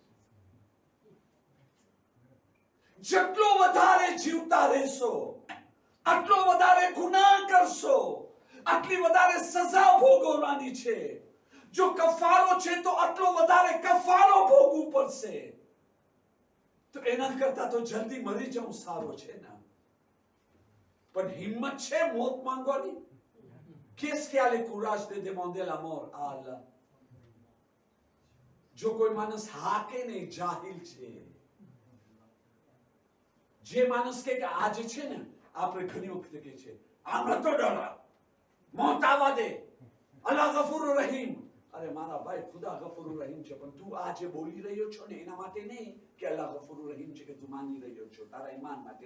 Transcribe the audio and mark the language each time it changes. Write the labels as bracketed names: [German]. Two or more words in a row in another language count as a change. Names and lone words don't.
[Gujarati] જેટલો વધારે જીવતા રહેશો, આટલો વધારે ગુનાહ કરશો, આટલી વધારે સજા ભોગવવાની છે. જો કફારો છે તો આટલો વધારે કફારો ભોગવવું પડશે. તો એના કરતા તો જલ્દી મરી જવું સારું છે ને. પણ હિંમત છે મોત માંગવાની? [French] Qu'est-ce qui a le courage de demander la mort à Allah? [Gujarati] જો કોઈ માણસ હાકે નહીં, જાહિલ છે. જે માણસ કે આજે છે ને, આપણે ઘણી વખત કે છે આમ તો ડરા, મોત આવવા દે, [Arabic] الله غفور رحيم. [Gujarati] અરે મારા ભાઈ, ખુદા [Arabic] غفور رحيم [Gujarati] છે, પણ તું આ જે બોલી રહ્યો છો ને એના માટે નહીં કે [Arabic] الله غفور رحيم [Gujarati] છે કે તું માની રહ્યો છો તારા ઈમાન માટે.